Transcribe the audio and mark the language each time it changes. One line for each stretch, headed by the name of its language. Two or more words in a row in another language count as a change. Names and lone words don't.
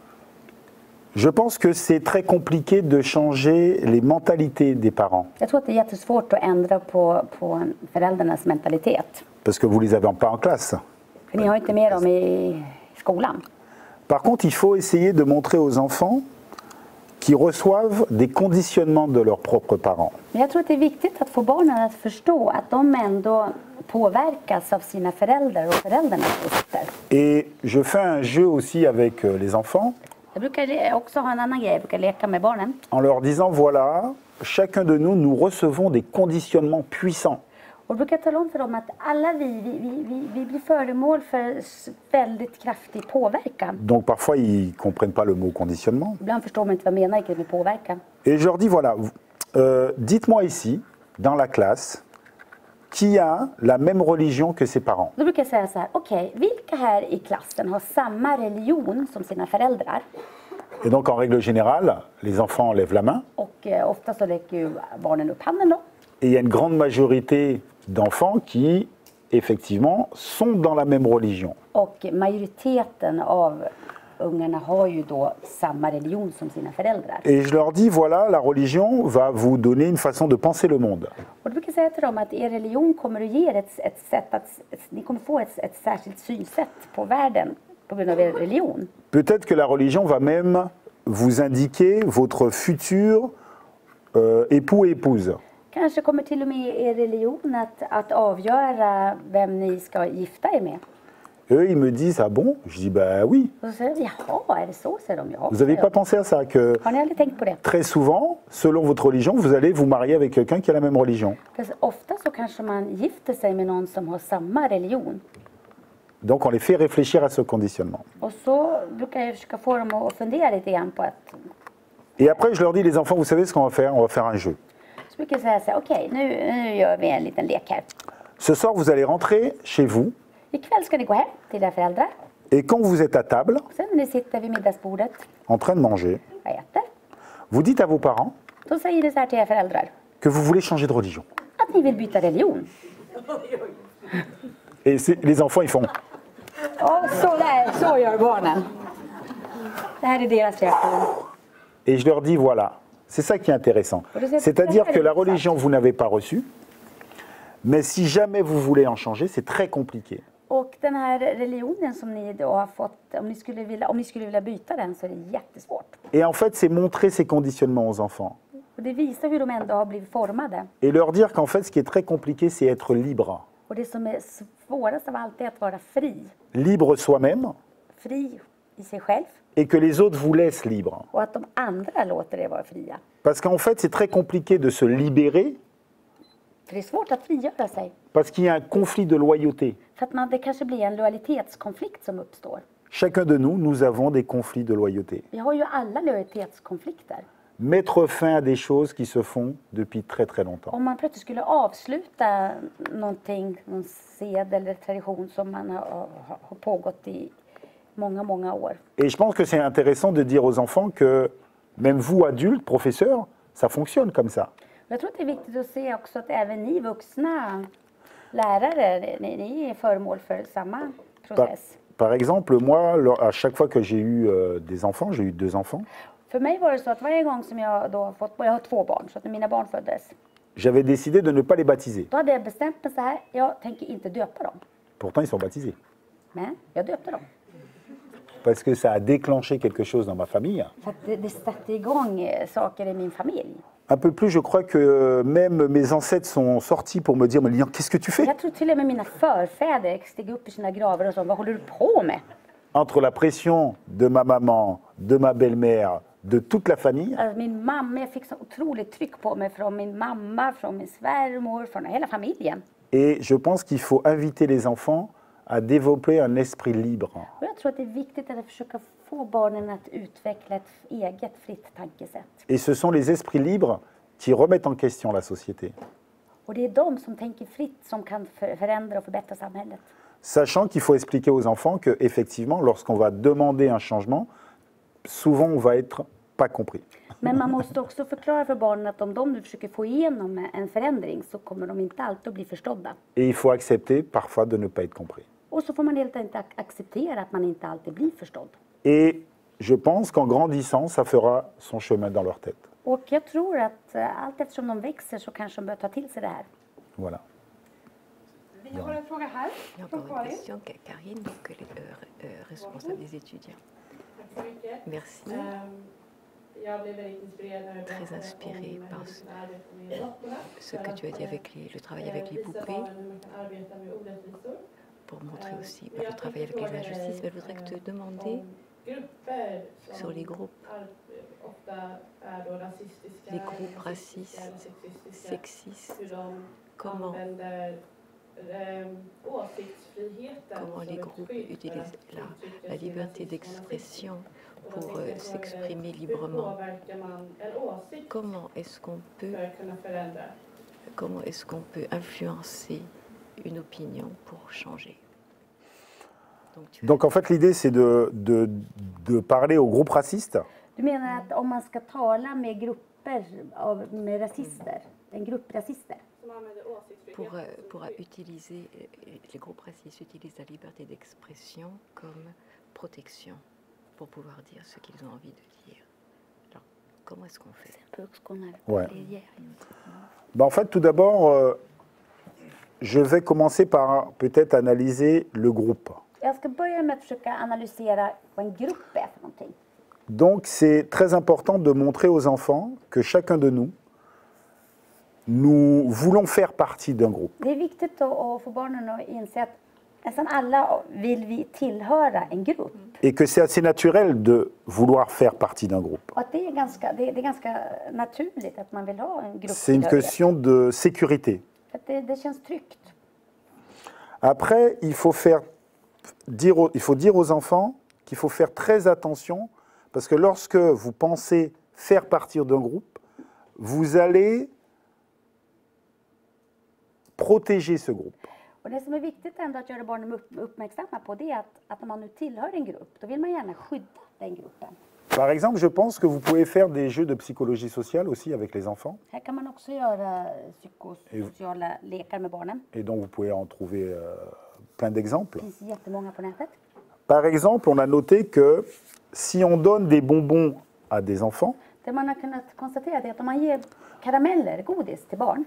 French: Je pense que c'est très compliqué de changer les mentalités des parents.
Swedish: Jag tror att det är jättesvårt att ändra på föräldrarnas mentalitet.
French: Parce que vous ne les avez pas en classe.
Swedish: För ni har inte med dem i skolan.
French: Par contre, il faut essayer de montrer aux enfants qui reçoivent des conditionnements de leurs propres parents.
Swedish: Men jag tror att det är viktigt att få barnen att förstå att de ändå påverkas av sina föräldrar och föräldrarnas åsikter.
French: Et je fais un jeu aussi avec les enfants
Swedish: Jag brukar också ha en annan grej, jag brukar leka med barnen.
French: en leur disant, voilà, chacun de nous, nous recevons des conditionnements puissants.
Swedish: Och då brukar jag tala om för dem att alla vi blir föremål för väldigt kraftig påverkan.
French: Donc parfois, ils ne comprennent pas le mot conditionnement.
Swedish: Ibland förstår man inte vad jag menar med påverkan.
French: Et je leur dis, voilà, dites-moi ici, dans la classe, qui a la même religion que ses parents.
Swedish: Då brukar jag säga så här, okej, vilka här i klassen har samma religion som sina föräldrar?
French: Et donc en règle générale, les enfants lèvent la main.
Swedish: Och ofta så räcker ju barnen upp handen då.
French: Et il y a une grande majorité d'enfants qui, effectivement, sont dans la même religion.
Swedish: Och majoriteten av ungarna har ju då samma religion som sina föräldrar.
French: Et je leur dis, voilà, la religion va vous donner une façon de penser le monde.
Swedish: Och då brukar jag säga till dem att er religion kommer att ge er ett sätt att, ni kommer få ett särskilt synsätt på världen på grund av er religion.
French: Peut-être que la religion va même vous indiquer votre futur époux et épouse.
Swedish: Kanske kommer till och med er religion att avgöra vem ni ska gifta er med.
French: Eux, ils me disent, ah bon? Je dis, bah oui.
Swedish: Och så säger de, jaha, är det så? Säger de, ja.
French: Vous n'avez pas pensé à ça, que
Swedish: Har ni aldrig tänkt på det?
French: très souvent, selon votre religion, vous allez vous marier avec quelqu'un qui a la même religion.
Swedish: För ofta så kanske man gifter sig med någon som har samma religion.
French: Donc on les fait réfléchir à ce conditionnement.
Swedish: Och så brukar jag försöka få dem att fundera lite grann på att...
French: Et après, je leur dis, les enfants, vous savez ce qu'on va faire? On va faire un jeu.
Swedish: Så brukar jag säga så här, okej, nu gör vi en liten lek här.
French: Ce soir, vous allez rentrer chez vous.
Swedish: Ikväll ska ni gå hem till era föräldrar.
French: Et quand vous êtes à table,
Swedish: Sen när ni sitter vid middagsbordet
French: en train de manger,
Swedish: och äter,
French: vous dites à vos parents
Swedish: då säger ni så här till era föräldrar.
French: que vous voulez changer de religion.
Swedish: Att ni vill byta religion.
French: Et les enfants, ils font.
Swedish: Och så gör barnen. Det här är deras reaktion.
French: Et je leur dis, voilà, C'est ça qui est intéressant.
Swedish: Och det är-
French: C'est-à-dire
Swedish: det här
French: que
Swedish: är
French: la
Swedish: intressant.
French: religion, vous n'avez pas reçue, mais si jamais vous voulez en changer, c'est très compliqué.
Swedish: Och den här religionen som ni då har fått, om ni skulle vilja byta den så är det jättesvårt.
French: Et en fait, c'est montrer ces conditionnements aux enfants.
Swedish: Och det visar hur de ändå har blivit formade.
French: Et leur dire qu'en fait, ce qui est très compliqué, c'est être libre.
Swedish: Och det som är svårast av allt är att vara fri.
French: Libre soi-même,
Swedish: Fri i sig själv.
French: et que les autres vous laissent libre.
Swedish: Och att de andra låter er vara fria.
French: Parce qu'en fait, c'est très compliqué de se libérer,
Swedish: För det är svårt att frigöra sig.
French: parce qu'il y a un conflit de loyauté.
Swedish: För att det kanske blir en lojalitetskonflikt som uppstår.
French: Chacun de nous, nous avons des conflits de loyauté.
Swedish: Vi har ju alla lojalitetskonflikter.
French: Mettre fin à des choses qui se font depuis très très longtemps.
Swedish: Om man plötsligt skulle avsluta någonting, någon sed eller tradition som man har pågått i många, många år.
French: Et je pense que c'est intéressant de dire aux enfants que même vous, adultes, professeurs, ça fonctionne comme ça.
Swedish: Jag tror att det är viktigt att se också att även ni vuxna lärare, ni är föremål för samma process.
French: Par exemple, moi, à chaque fois que j'ai eu des enfants, j'ai eu 2 enfants,
Swedish: För mig var det så att varje gång som jag då har fått, jag har 2 barn, så att när mina barn föddes,
French: j'avais décidé de ne pas les baptiser.
Swedish: då hade jag bestämt mig så här, jag tänker inte döpa dem.
French: Pourtant, ils sont baptisés.
Swedish: Men jag döpte dem.
French: Parce que ça a déclenché quelque chose dans ma famille.
Swedish: För att det satte igång saker i min familj.
French: Un peu plus, je crois que même mes ancêtres sont sortis pour me dire, mais Lilian, qu'est-ce que tu fais?
Swedish: Jag tror till och med mina förfäder steg upp i sina gravar och sa, vad håller du på med?
French: Entre la pression de ma maman, de ma belle-mère, de toute la famille,
Swedish: Alltså min mamma, jag fick så otroligt tryck på mig från min mamma, från min svärmor, från hela familjen.
French: et je pense qu'il faut inviter les enfants à développer un esprit libre.
Swedish: Och jag tror att det är viktigt att försöka få barnen att utveckla ett eget fritt tankesätt.
French: Et ce sont les esprits libres qui remettent en question la société.
Swedish: Och det är de som tänker fritt som kan förändra och förbättra samhället.
French: Sachant qu'il faut expliquer aux enfants que, effectivement, lorsqu'on va demander un changement, souvent on va être pas compris.
Swedish: Men man måste också förklara för barnen att om de nu försöker få igenom en förändring så kommer de inte alltid att bli förstådda.
French: Et il faut accepter parfois de ne pas être compris.
Swedish: Och så får man helt enkelt acceptera att man inte alltid blir förstådd.
French: Et je pense qu'en grandissant, ça fera son chemin dans leur tête.
Swedish: Och jag tror att allt eftersom de växer så kanske de börjar ta till sig det här.
French: Voilà.
Swedish: Vi har en fråga här
French: Il y a
Swedish: från
French: encore une
Swedish: Karin.
French: question, Karine, donc elle est responsable des étudiants.
Swedish: Tack så mycket.
French: Merci.
Swedish: Jag blev väldigt inspirerad när du
French: Très
Swedish: berättade
French: inspirée
Swedish: om
French: par
Swedish: hur du kan arbeta med dockorna.
French: Ce que tu as dit avec le travail avec les
Swedish: Visa
French: poupées,
Swedish: barnen hur man kan arbeta med orättvisor.
French: pour montrer aussi le travail avec les injustices. Mais je voudrais que te demander
Swedish: Om grupper som
French: sur les groupes,
Swedish: ofta är då rasistiska,
French: les groupes racistes,
Swedish: sexistiska,
French: sexistes,
Swedish: hur de
French: comment,
Swedish: använder åsiktsfriheten
French: comment les
Swedish: som ett
French: groupes
Swedish: skydd för
French: utilisent
Swedish: att uttrycka
French: la
Swedish: sin
French: liberté
Swedish: rasism och
French: d'expression
Swedish: nazism.
French: pour
Swedish: Och då tänkte jag fråga dig,
French: s'exprimer
Swedish: hur
French: librement.
Swedish: påverkar man en åsikt
French: Comment est-ce qu'on peut,
Swedish: för att kunna förändra?
French: comment est-ce qu'on peut influencer une opinion pour changer? Donc en fait, l'idée, c'est de parler aux groupes racistes
Swedish: Du menar att om man ska tala med grupper med rasister, en grupp rasister, Som använder åsiktsfrihet
French: pour utiliser, les groupes racistes utilisent la liberté d'expression comme protection pour pouvoir dire ce qu'ils ont envie de dire. Alors, comment est-ce qu'on fait? Ouais. Ben, en fait, tout d'abord, je vais commencer par peut-être analyser le groupe.
Swedish: Jag ska börja med att försöka analysera vad en grupp är för någonting.
French: Donc c'est très important de montrer aux enfants que chacun de nous, nous voulons faire partie d'un groupe.
Swedish: Det är viktigt att få barnen att inse att nästan alla vill vi tillhöra en grupp.
French: Et que c'est assez naturel de vouloir faire partie d'un groupe.
Swedish: Och att det är ganska naturligt att man vill ha en grupp.
French: C'est une question de sécurité.
Swedish: För att det känns tryggt.
French: Après, il faut dire aux enfants qu'il faut faire très attention parce que lorsque vous pensez faire partie d'un groupe, vous allez protéger ce groupe.
Swedish: Och det som är viktigt ändå att göra barnen uppmärksamma på det är att om man nu tillhör en grupp, då vill man gärna skydda den gruppen.
French: Par exemple, je pense que vous pouvez faire des jeux de psychologie sociale aussi avec les enfants.
Swedish: Här kan man också göra psykosociala lekar med barnen.
French: Et donc vous pouvez en trouver plein d'exemples.
Swedish: Det finns jättemånga på nätet.
French: Par exemple, on a noté que si on donne des bonbons à des enfants,
Swedish: Det man har kunnat konstatera är att om man ger karameller, godis till barn,